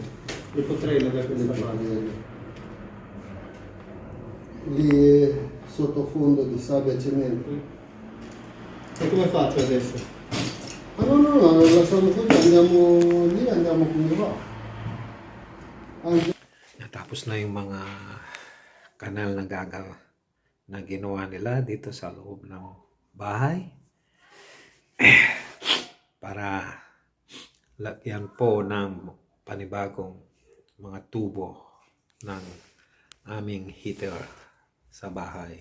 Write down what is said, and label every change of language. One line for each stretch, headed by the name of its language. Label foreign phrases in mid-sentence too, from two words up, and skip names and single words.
Italian: Le potrei da quelle parti. lì è sottofondo di sabbia e cemento. E come faccio adesso? Ma no, lasciamo così, andiamo lì, andiamo come va. Anche
Filipino: Natapos na yung mga kanal na ginawa nila dito sa loob ng bahay para lagyan po ng panibagong mga tubo ng aming heater sa bahay.